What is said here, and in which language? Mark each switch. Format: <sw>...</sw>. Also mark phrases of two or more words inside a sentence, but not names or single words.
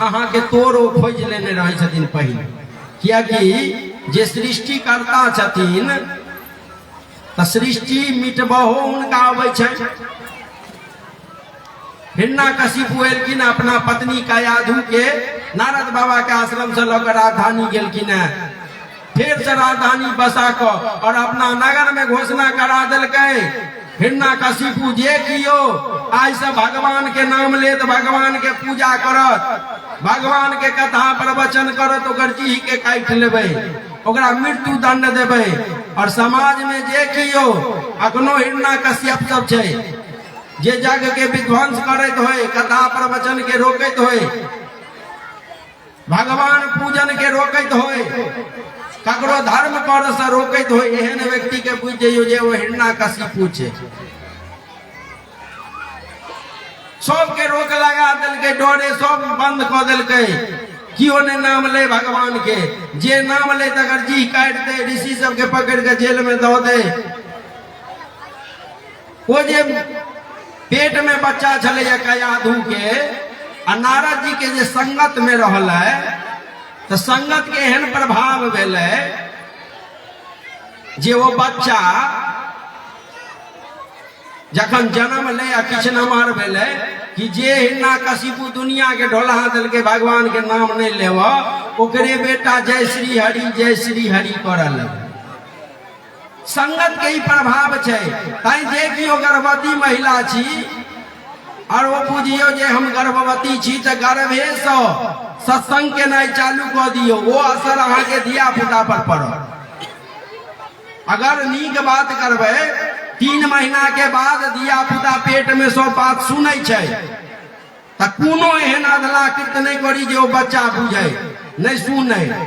<mai>अहाँ के तोड़ो खोज लेने रहै छथिन पहिले। कियाकि जे सृष्टिकर्ता छथिन तो सृष्टि मिटबहो हुनका आबै छै। हिरण्याकशिपु एलखिन अपना पत्नी कयाधु के नारद बाबा के आश्रम से लऽ कऽ राजधानी गेलखिन है। फिर से राजधानी बसा को और अपना नगर में घोषणा करा दिलकै हिरण्यकशिपु जे कियो आज से भगवान के नाम लेत, भगवान के पूजा करत, भगवान के कथा प्रवचन करत, ओकर जी के काट लेबै, ओकरा मृत्यु दंड देबै। और समाज में जे कियो अखनो हिरण्यकश्यप सब छै जे जग के विध्वंस करैत होय, कथा प्रवचन के रोकैत होय, भगवान पूजन के रोकैत होय, ककरो धर्म कर से रोकैत होय, एहन व्यक्ति के बुझ जइयो जे वो हिरण्यकशिपु छै। सबके रोक लगा दिलकै, डरे सब बंद क दिलकै, कियो ने नाम ले भगवान के, जे नाम ले तकर जी काट दे, ऋषि सबके पकड़ के जेल में दो दे। वो जे पेट में बच्चा छले कयाधु के आ नारद जी के जे संगत में रहल है, तो संगत के एहन प्रभाव भेलै जे वो बच्चा जखन जन्म ले आ किछ नमहर भेलै कि जे हिरण्यकशिपु दुनिया के ढोला दिलकै भगवान के नाम नहीं लेव, ओकरे बेटा जय श्री हरि करऽ लगे। संगत के ही प्रभाव छै। ताई जे कि गर्भवती महिला छी और वो बुझियो जे हम गर्भवती छी तो गर्भे से सत्संग के नहीं चालू कर दियो, वो असर अहाँ के धिया पुता पर पड़त। अगर नीक बात करबे 3 महीना के बाद धिया पुता पेट में सब बात सुनै छै, त कोनो एहन अधला कृत नहीं करी जे वो बच्चा बुझे नहीं सुने।</mai>